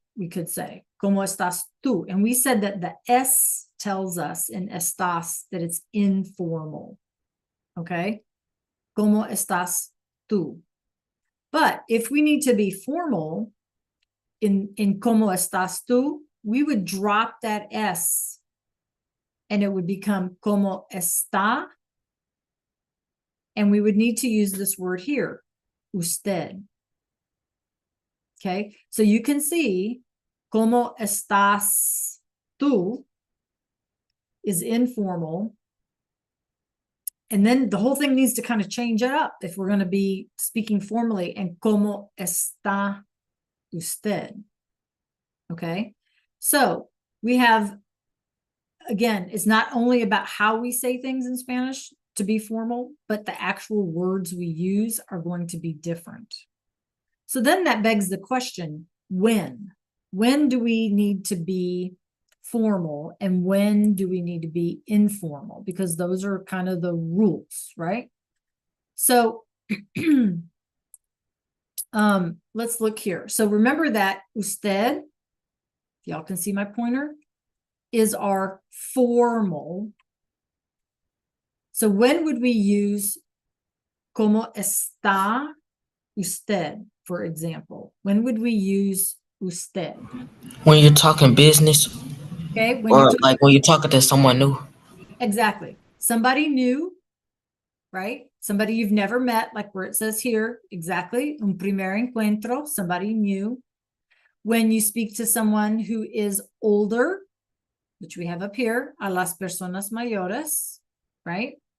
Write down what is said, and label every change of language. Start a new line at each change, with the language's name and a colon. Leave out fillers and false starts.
English: We could say,
Spanish: ¿Cómo estás tú?
English: And we said that the S tells us in estás that it's informal, okay?
Spanish: ¿Cómo estás tú?
English: But if we need to be formal in ¿Cómo estás tú?, we would drop that S and it would become
Spanish: ¿Cómo está?
English: And we would need to use this word here, usted. Okay, so you can see
Spanish: ¿Cómo estás tú?
English: Is informal. And then the whole thing needs to kind of change it up if we're going to be speaking formally.
Spanish: And ¿Cómo está usted?
English: Okay, so we have, again, it's not only about how we say things in Spanish to be formal, but the actual words we use are going to be different. So then that begs the question, when do we need to be formal and when do we need to be informal? Because those are kind of the rules, right? So Let's look here. So remember that usted, if y'all can see my pointer, is our formal. So when would we use
Spanish: como está usted,
English: for example? When would we use usted? When you're talking business, Okay, when or you're like when you're talking to someone new. exactly somebody new, right? Somebody you've never met, like where it says here, exactly,
Spanish: un primer encuentro,
English: somebody new. When you speak to someone who is older, which we have up here,
Spanish: a las personas mayores,
English: right?